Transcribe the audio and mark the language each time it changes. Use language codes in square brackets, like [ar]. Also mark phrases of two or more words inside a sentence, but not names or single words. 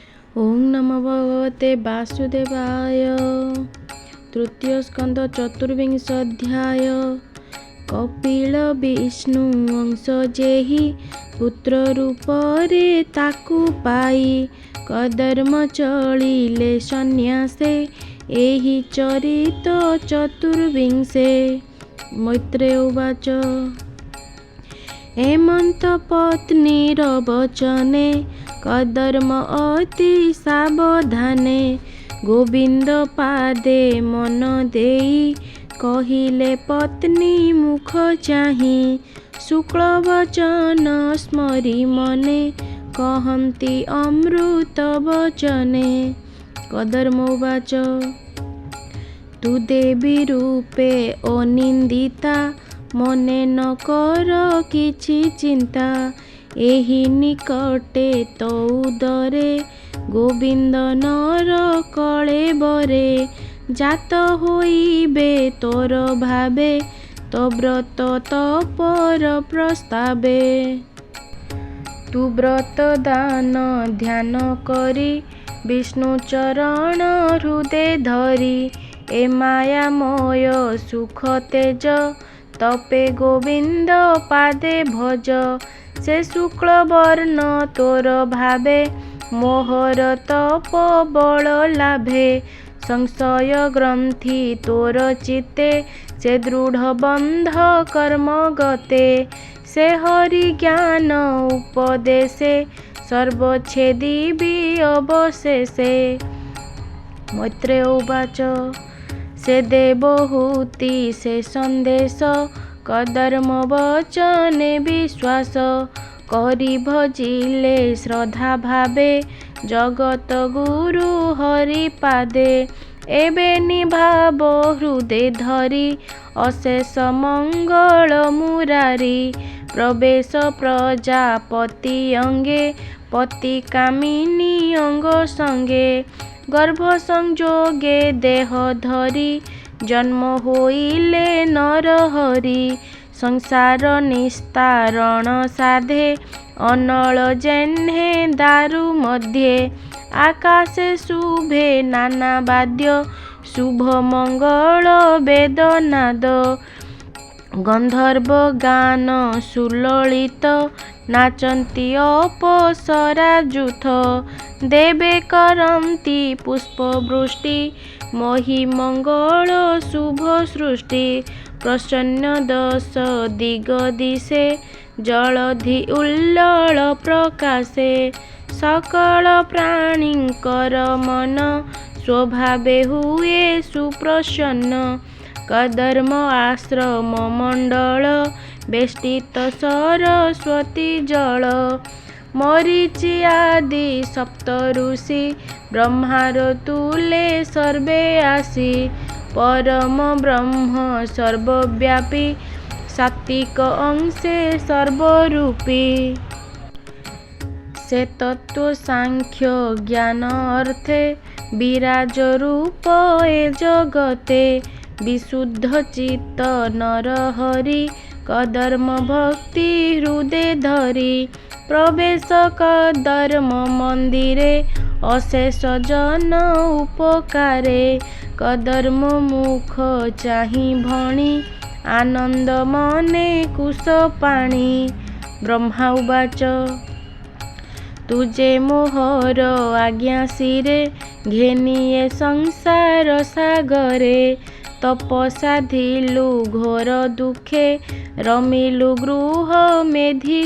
[sa] ओं नमो भगवते वासुदेवाय। [or] ତୃତୀୟ ସ୍କନ୍ଦ ଚତୁର୍ବିଂଶ ଅଧ୍ୟାୟ। କପିଳ ବିଷ୍ଣୁ ଅଂଶ ଯେହି ପୁତ୍ର ରୂପରେ ତାକୁ ପାଇ କର୍ଦ୍ଦମ ଚଳିଲେ ସନ୍ନ୍ୟାସେ ଏହି ଚରିତ ଚତୁର୍ବିଂଶେ। ମୈତ୍ରେୟ ଉବାଚ ହେମନ୍ତ ପତ୍ନୀର ବଚନେ କର୍ଦ୍ଦମ ଅତି ସାବଧାନେ ଗୋବିନ୍ଦ ପାଦେ ମନ ଦେଇ କହିଲେ ପତ୍ନୀ ମୁଖ ଚାହିଁ ଶୁକ୍ଳ ବଚନ ସ୍ମରି ମନେ କହନ୍ତି ଅମୃତ ବଚନେ। କର୍ଦ୍ଦମ ଉବାଚ ତୁ ଦେବୀ ରୂପେ ଅନିନ୍ଦିତା ମନେ ନ କର କିଛି ଚିନ୍ତା ଏହି ନିକଟେ ତୌ ଦରେ ଗୋବିନ୍ଦ ନର କଳେବରେ ଜାତ ହୋଇବେ ତୋର ଭାବେ ତୋ ବ୍ରତ ତପର ପ୍ରସ୍ତାବେ। ତୁ ବ୍ରତ ଦାନ ଧ୍ୟାନ କରି ବିଷ୍ଣୁ ଚରଣ ହୃଦୟ ଧରି ଏ ମାୟାମୟ ସୁଖ ତେଜ ତପେ ଗୋବିନ୍ଦ ପାଦେ ଭଜ ସେ ଶୁକ୍ଳ ବର୍ଣ୍ଣ ତୋର ଭାବେ ମୋହର ତପ ବଳ ଲାଭେ ସଂଶୟ ଗ୍ରନ୍ଥି ତୋର ଚିତ୍ତେ ସେ ଦୃଢ଼ ବନ୍ଧ କର୍ମ ଗତେ ସେ ହରି ଜ୍ଞାନ ଉପଦେଶେ ସର୍ବଚ୍ଛେଦୀ ଅବଶେଷେ। ମୈତ୍ରେୟ ଉବାଚ ସେ ଦେବହୂତି ସେ ସନ୍ଦେଶ କର୍ଦ୍ଦମ ବଚନେ ବିଶ୍ୱାସ କରି ଭଜିଲେ ଶ୍ରଦ୍ଧା ଭାବେ ଜଗତ ଗୁରୁ ହରି ପାଦେ ଏବେ ନିଭାବ ହୃଦୟ ଧରି ଅଶେଷ ମଙ୍ଗଳ ମୁରାରୀ ପ୍ରବେଶ ପ୍ରଜାପତି ଅଙ୍ଗେ ପତି କାମିନୀ ଅଙ୍ଗ ସଙ୍ଗେ ଗର୍ଭ ସଂଯୋଗେ ଦେହ ଧରି ଜନ୍ମ ହୋଇଲେ ନର ହରି ସଂସାର ନିସ୍ତାରଣ ସାଧେ ଅନଳ ଯେହ୍ନେ ଦାରୁ ମଧ୍ୟେ ଆକାଶେ ଶୁଭେ ନାନା ବାଦ୍ୟ ଶୁଭ ମଙ୍ଗଳ ବେଦନାଦ ଗନ୍ଧର୍ବ ଗାନ ସୁଲଳିତ ନାଚନ୍ତି ଅପସରା ଯୂଥ ଦେବେ କରନ୍ତି ପୁଷ୍ପବୃଷ୍ଟି ମହୀ ମଙ୍ଗଳ ଶୁଭ ସୃଷ୍ଟି ପ୍ରସନ୍ନ ଦଶ ଦିଗ ଦିଶେ ଜଳଧି ଉଲ୍ଲଳ ପ୍ରକାଶେ ସକଳ ପ୍ରାଣୀଙ୍କର ମନ ସ୍ୱଭାବେ ହୁଏ ସୁପ୍ରସନ୍ନ କର୍ଦ୍ଦମ ଆଶ୍ରମ ମଣ୍ଡଳ ବେଷ୍ଟିତ ସରସ୍ୱତୀ ଜଳ ମରୀଚି ଆଦି ସପ୍ତ ଋଷି ବ୍ରହ୍ମାର ତୁଲେ ସର୍ବେ ଆସି ପରମ ବ୍ରହ୍ମ ସର୍ବବ୍ୟାପୀ ସାତ୍ତ୍ୱିକ ଅଂଶେ ସର୍ବରୂପୀ ସେ ତତ୍ତ୍ୱ ସାଂଖ୍ୟ ଜ୍ଞାନ ଅର୍ଥେ ବିରାଜ ରୂପ ଏ ଜଗତେ ବିଶୁଦ୍ଧ ଚିତ୍ତ ନର ହରି କର୍ଦ୍ଦମ ଭକ୍ତି ହୃଦୟ ଧରି ପ୍ରବେଶ କର୍ଦ୍ଦମ ମନ୍ଦିରେ ଅଶେଷ ଜନ ଉପକାରେ କର୍ଦ୍ଦମ ମୁଖ ଚାହିଁ ଭଣି ଆନନ୍ଦ ମନେ କୁଶ ପାଣି। ବ୍ରହ୍ମା ଉବାଚ ତୁଝେ ମୋହର ଆଜ୍ଞା ଶିରେ ଘେନିଏ ସଂସାର ସାଗରେ ତପସାଧିଲୁ ଘୋର ଦୁଖେ ରମିଲୁ ଗୃହ ମେଧି